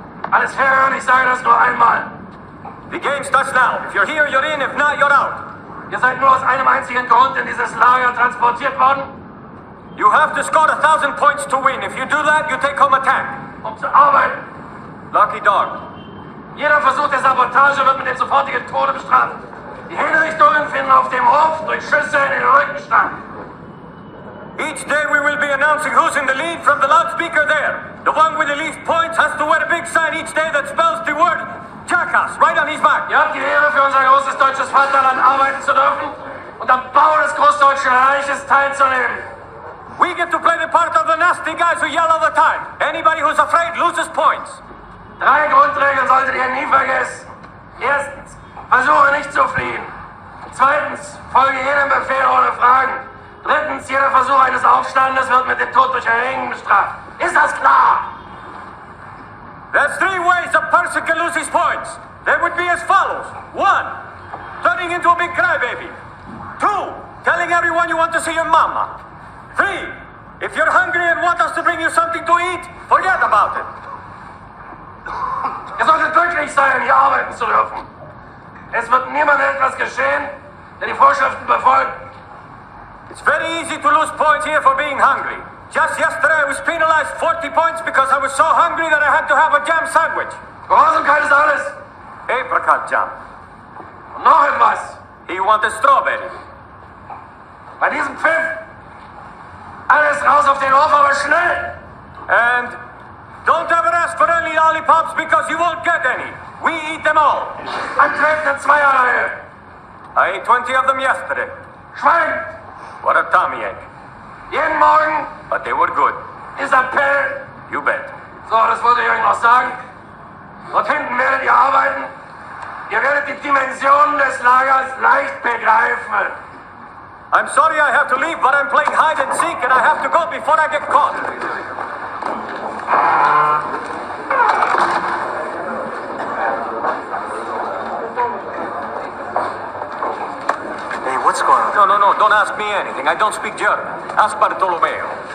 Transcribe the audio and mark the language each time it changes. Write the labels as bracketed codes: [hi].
[de] Alles hören, ich sage das nur einmal. [en] The game starts now. If you're here, you're in. If not, you're out. [de] Ihr seid nur aus einem einzigen Grund in dieses Lager transportiert worden? [en] You have to score 1,000 points to win. If you do that, you take home a tank. [de] Zu arbeiten. [en] Lucky dog. [de] Jeder Versuch der Sabotage wird mit dem sofortigen Tode bestraft. Die Hinrichtungen finden auf dem Hof durch Schüsse in den Rücken statt. [en] Each day we will be announcing who's in the lead from the loudspeaker there. The one with the least points has to wear a big sign each day that spells the word Jackass right on his back. [de] Ihr habt die Ehre, für unser großes deutsches Vaterland arbeiten zu dürfen und am Bau des Großdeutschen Reiches teilzunehmen. [en] We get to play the part of the nasty guys who yell all the time. Anybody who's afraid loses points. [de] 3 Grundregeln solltet ihr nie vergessen. Erstens, versuche nicht zu fliehen. Zweitens, folge jedem Befehl ohne Fragen. Drittens, jeder Versuch eines Aufstandes wird mit dem Tod durch Erhängen bestraft. Ist das klar? [en] There's 3 ways a person can lose his points. They would be as follows. 1, turning into a big crybaby. 2, telling everyone you want to see your mama. 3, if you're hungry and want us to bring you something to eat, forget about it. [de] Ihr solltet glücklich sein, hier arbeiten zu dürfen. Es wird niemandem etwas geschehen, der die Vorschriften befolgt. [en] It's very easy to lose points here for being hungry. Just yesterday I was penalized 40 points because I was so hungry that I had to have a jam sandwich. [de] Gehorsamkeit ist alles. [en] Apricot jam. [de] Und noch etwas. [en] He wanted strawberry. [de] Bei diesem Pfiff. Alles raus auf den Hof, aber schnell. [en] And don't ever ask for any lollipops because you won't get any. We eat them all. [de] Antreten in Zweierreihe. [en] I ate 20 of them yesterday. [de] Schwein. [en] What a tummy ache. [de] Jeden Morgen. [en] But they were good. [de] Ist Appell. [en] You bet. [de] So, das wollte ich euch noch sagen. Dort hinten werdet ihr arbeiten. Ihr werdet die Dimensionen des Lagers leicht begreifen. [en] I'm sorry I have to leave, but I'm playing hide and seek and I have to go before I get caught. Hey, what's going on? No, don't ask me anything. I don't speak German. Ask Bartolomeo.